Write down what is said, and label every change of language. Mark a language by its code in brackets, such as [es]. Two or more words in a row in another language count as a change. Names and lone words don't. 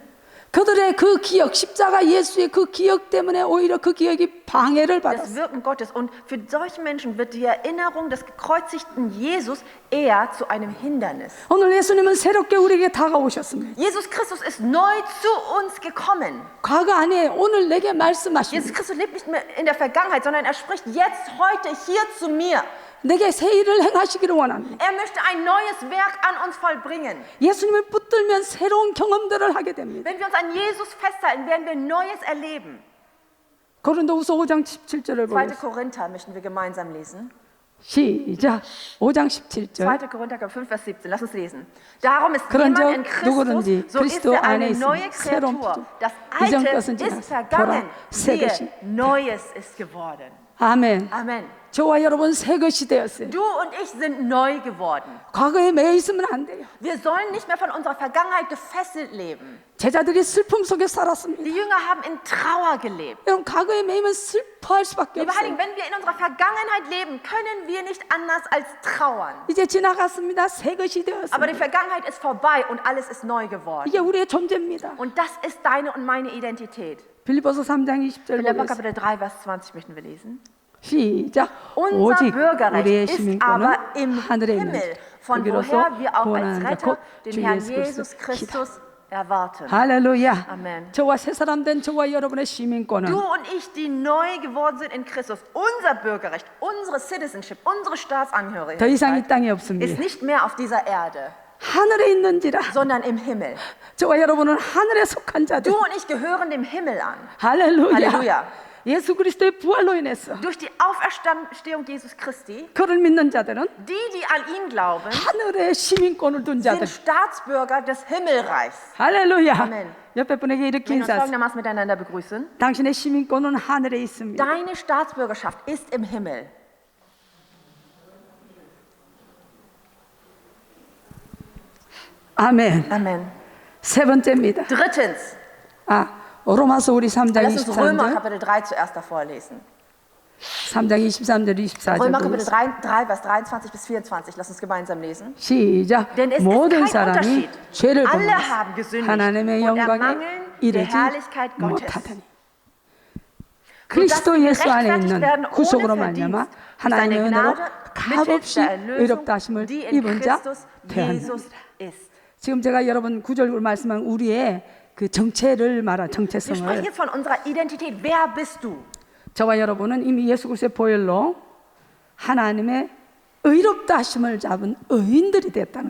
[ko] 그들의 그 기억, 십자가 예수의 그 기억 때문에 오히려 그 기억이 방해를 [de] Das [ko] 받았어요. [de] Wirken Gottes. Und für solche Menschen wird die Erinnerung des gekreuzigten Jesus eher zu einem Hindernis. [ko] 오늘 예수님은 새롭게 우리에게 다가오셨습니다. [de] Jesus Christus ist neu zu uns gekommen. [ko] 과거 아니에요. 오늘 내게 Jesus 말씀하십니다. [de] Christus lebt nicht mehr in der Vergangenheit, sondern er spricht jetzt, heute, hier zu mir. [ko] 내게 새 일을 행하시기를 원합니다. [de] Er möchte ein neues Werk an uns vollbringen. [ko] 예수님을 붙들면 새로운 경험들을 하게 됩니다. [de] Wenn wir uns an Jesus festhalten, werden wir Neues erleben. [ko] 고린도후서 5장 17절을 2. 보겠습니다. [de] Korinther möchten wir gemeinsam lesen. [ko] 시작. 5장 17절. [de] 2. Korinther 5, Vers 17. Lass uns lesen. Darum ist [ko] 그런즉 [de] jemand in Christus, [ko] 누구든지 [de] so ist [ko] 그리스도 [de] er [ko] 안에 [de] eine neue [ko] 있으면 새로운 [de] Kreatur. [ko] 피조. [de] Das [ko] 이전 [de] Alte [ko] 것은 [de] ist [ko] 지나서 [de] vergangen. [ko] 보라 새 [de] Siehe, [ko] 것이. [de] Neues ist geworden. [ko] 아멘. [de] Amen. [ko] 저와 여러분 새 것이 되었어요. [de] Du und ich sind neu geworden. [ko] 과거에 매여 있으면 안 돼요. [de] Wir sollen nicht mehr von unserer Vergangenheit gefesselt leben. [ko] 제자들이 슬픔 속에 살았습니다. [de] Die Jünger haben in Trauer gelebt. [ko] 여러분 과거에 매이면 슬퍼할 수밖에 [de] Liebe Heiligen, [ko] 없어요. [de] wenn wir in unserer Vergangenheit leben, können wir nicht anders als trauern. [ko] 이제 지나갔습니다. 새 것이 [de] Aber die [ko] 되었습니다. [de] Vergangenheit ist vorbei und alles ist neu geworden. [ko] 이게 우리의 존재입니다. [de] Und das ist deine und meine Identität. [ko] 빌립보서 3장 20절 Philipper 보겠습니다. [de] Kapitel 3, Vers 20 möchten wir lesen. [ko] 시작. [de] Unser [ko] 오직 [de] Bürgerrecht [ko] 우리의 [de] ist [ko] 시민권은 [de] aber im [ko] 하늘에 있는 [de] Himmel, von [ko] 거기로서 [de] woher wir auch als [ko] 구원하는 자 [de] Retter [ko] 곧 [de] den [ko] 주 [de] Herrn [ko] 예수 Jesus 그리스도이다. [de] Christus erwarten. [ko] 할렐루야. [de] Amen. [ko] 저와 새 사람 된 저와 여러분의 시민권은 [de] Du und ich, die neu geworden sind in Christus, unser Bürgerrecht, unsere Citizenship, unsere [ko] 더 이상 이 [de] Staatsangehörigkeit [ko] 땅에 [de] ist [ko] 없습니다. [de] nicht mehr auf dieser Erde, [ko] 하늘에 있는지라. [de] sondern im Himmel. [ko] 저와 여러분은 하늘에 속한 자들. [de] Du und ich gehören dem Himmel an. [ko] 할렐루야. 할렐루야. 예수 그리스도의 부활로 인해서 [de] Durch die Auferstehung Jesus Christi, [ko] 그를 믿는 자들은 [de] die an ihn glauben, [ko] 하늘의 시민권을 둔 [de] sind [ko] 자들. [de] Staatsbürger des Himmelreichs. [ko] 할렐루야. [de] Amen. [ko] 옆에 분에게 이렇게 [de] Wir uns [ko] 인사하세요. [de] folgendermaßen miteinander begrüßen. [ko] 당신의 시민권은 하늘에 있습니다. [de] Deine Staatsbürgerschaft ist im Himmel. [ko] 아멘. [de] Amen. [ko] 세 번째입니다. [de] Drittens, [ko] 로마서 우리 3장 [de] lass uns Römer [ko] 23절. [de] Kapitel 3 zuerst davor lesen. [ko] 3장 23절 24절. [de] Römer Kapitel 3, Vers 23 bis 24. Lass uns gemeinsam lesen. [ko] 시작. [de] Denn es ist [ko] 모든 [de] kein [ko] 사람이 [de] Unterschied. [ko] 죄를 [de] Alle [ko] 범하여 [de] haben gesündigt [ko] 하나님의 [de] und [ko] 영광에 [de] ermangeln der [ko] 이르지 [de] Herrlichkeit Gottes. [ko] 못하더니 [de] sodass [ko] 그리스도 [de] sie [ko] 예수 안에 [de] gerechtfertigt [ko] 있는 [de] werden ohne [ko] 구속으로 [de] Verdienst [ko] 말미암아 [de] durch [ko] 하나님의 [de] seine [ko] 은혜로 [de] Gnade mittels [ko] 값없이 [de] der Erlösung, [ko] 의롭다 하심을 [de] die in [ko] 입은 자 Christus 되었느니라. [de] Jesus ist. [ko] 지금 제가 여러분 구절로 말씀한 우리의 그 정체를 말한 [de] Wir [ko] 정체성을 [de] sprechen jetzt von unserer Identität. Wer bist du? [ko] 저와 여러분은 이미 예수 그리스도의 보혈로 하나님의 의롭다 하심을 잡은 의인들이 됐다는